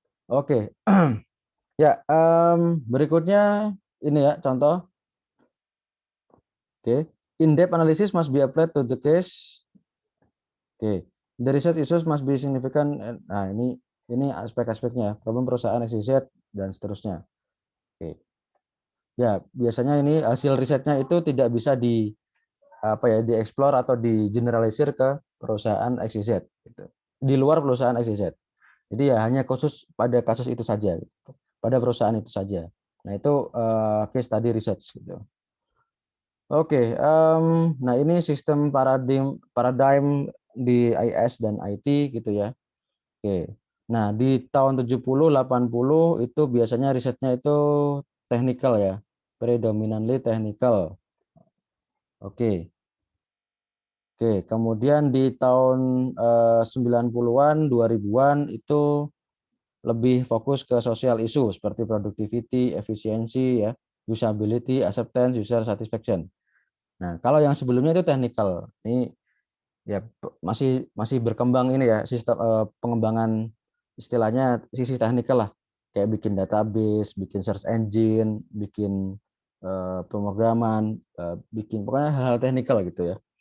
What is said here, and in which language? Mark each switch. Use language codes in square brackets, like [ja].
[id] Oke. Ya, berikutnya ini ya contoh. Oke, [en] in-depth analysis must be applied to the case. Oke, the research issues must be significant. [id] Nah, ini aspek-aspeknya, problem perusahaan XYZ dan seterusnya. Oke, ya biasanya ini hasil risetnya itu tidak bisa di apa ya dieksplor atau digeneralisir ke perusahaan XYZ. Gitu. Di luar perusahaan XYZ. Jadi ya hanya khusus pada kasus itu saja, gitu. Pada perusahaan itu saja. Nah itu case study research gitu. Oke, nah ini sistem paradigm di IS dan IT gitu ya. Oke. Nah, di tahun 70 80 itu biasanya risetnya itu technical ya. [en] Predominantly technical. [id] Oke. Oke, kemudian di tahun 90-an, 2000-an itu lebih fokus ke sosial isu seperti productivity, efisiensi ya. [en] usability, acceptance, user satisfaction. [id] Nah, kalau yang sebelumnya itu technical. Ini ya masih berkembang ini ya sistem pengembangan istilahnya sisi technical lah. Kayak bikin database, bikin search engine, bikin pemrograman, bikin pokoknya hal-hal technical gitu ya.